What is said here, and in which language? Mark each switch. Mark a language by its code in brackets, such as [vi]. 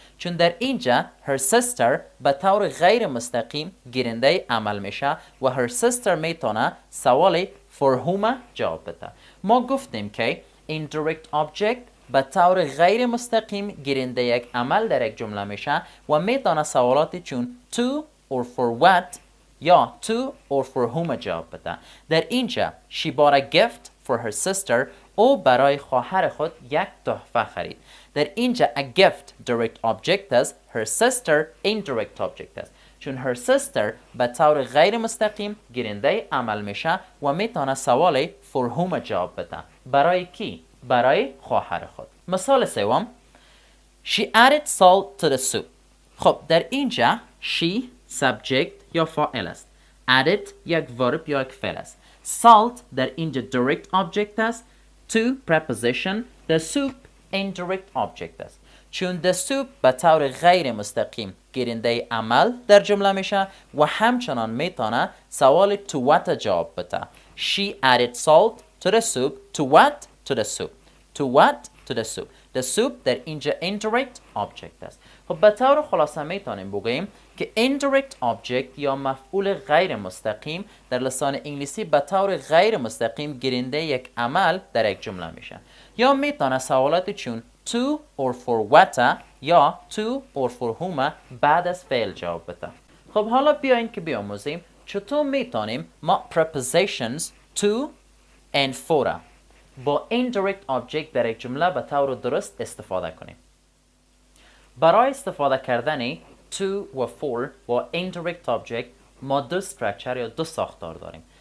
[fa] چون در اینجا her sister به طور غیر مستقیم گیرنده عمل میشه و her sister میتونه سوال for whom جواب بده. ما گفتیم که indirect object به طور غیر مستقیم گیرنده یک عمل در یک جمله میشه و میتونه سوالاتی چون to or for what یا to or for whom جواب بده. در اینجا [en] she bought a gift for her sister. [fa] او برای خواهر خود یک تحفه خرید. در اینجا a gift direct object است. her sister indirect object است. چون her sister به طور غیر مستقیم گیرنده عمل میشه و میتونه سوال for whom جواب بده. برای کی؟ برای خواهر خود. مثال سوم [en] She added salt to the soup. [fa] خب در اینجا she subject یا فاعل است. added یک verb یا یک فعل است. salt در اینجا direct object است. to preposition. the soup indirect object است. چون the soup به طور غیر مستقیم گیرنده عمل در جمله میشه و همچنان میتونه سوال to what جواب بده. [en] She added salt to the soup. To what? To the soup. To what? To the soup. [fa] The soup در اینجا indirect object است. خب به طور خلاصه میتونیم بگوییم که indirect object یا مفعول غیر مستقیم در لسان انگلیسی به طور غیر مستقیم گیرنده یک عمل در یک جمله میشه. یا میتونه سوالات چون [en] to or for what یا to or for whom [fa] بعد از فعل جواب بده. خب حالا بیاین که بیاموزیم چطور میتونیم ما prepositions to and for با indirect object در یک جمله به طور درست استفاده کنیم. برای استفاده کردن to و for با indirect object ما دو structure یا دو ساختار داریم.